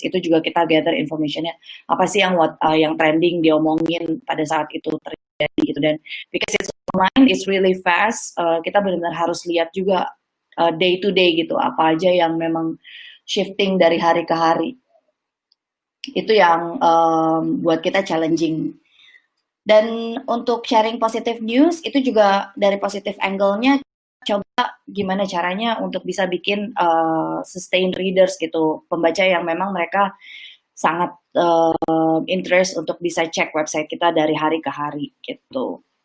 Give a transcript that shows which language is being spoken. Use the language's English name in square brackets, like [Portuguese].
[Indonesian] Itu juga kita gather information-nya. Apa sih yang trending diomongin pada saat itu terjadi gitu. [English] Dan because it's online, it's really fast. [Indonesian] Kita benar-benar harus lihat juga day to day gitu. Apa aja yang memang shifting dari hari ke hari. Itu yang buat kita challenging. Dan untuk sharing positive news itu juga dari positive angle-nya coba gimana caranya untuk bisa bikin sustain readers gitu, pembaca yang memang mereka sangat interest untuk bisa cek website kita dari hari ke hari gitu.